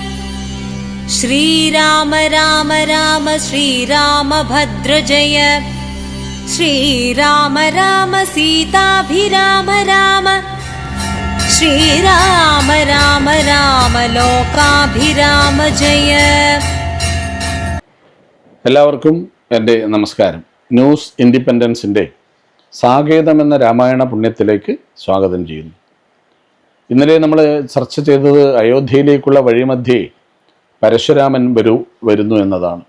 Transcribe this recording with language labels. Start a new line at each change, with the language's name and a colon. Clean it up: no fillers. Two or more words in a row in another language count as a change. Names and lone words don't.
Sanskrit: श्रीराम राम राम श्रीरामभद्र जय। श्रीराम राम सीताभिराम राम। श्रीराम राम राम लोकाभिराम जय।
Malayalam: എല്ലാവർക്കും എൻ്റെ നമസ്കാരം. ന്യൂസ് ഇൻഡിപെൻഡൻസിൻ്റെ സാകേതം എന്ന രാമായണ പുണ്യത്തിലേക്ക് സ്വാഗതം ചെയ്യുന്നു. ഇന്നലെ നമ്മൾ ചർച്ച ചെയ്തത് അയോധ്യയിലേക്കുള്ള വഴിമധ്യേ പരശുരാമൻ വരുന്നു എന്നതാണ്.